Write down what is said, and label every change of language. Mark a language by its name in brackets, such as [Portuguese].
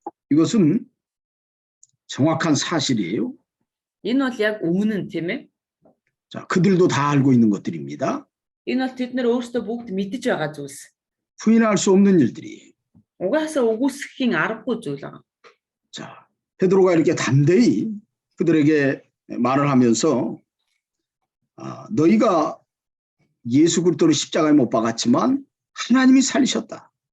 [Korean] 이것은 정확한 사실이에요. [Mongolian] Энэ бол яг өмнө нь тийм ээ. [Korean] 자, 그들도 다 알고 있는 것들입니다. [Mongolian] Энэ бол тэд нар өөрсдөө бүгд мэдж байгаа зүйлс. [Korean] 부인할 수 없는 일들이. [Mongolian] Угаасаа үгүйсэхийн аргагүй зүйл байгаа. [Korean] 자, 베드로가 이렇게 담대히 그들에게 말을 하면서 너희가 예수 그리스도를 십자가에 못 박았지만 하나님이 살리셨다.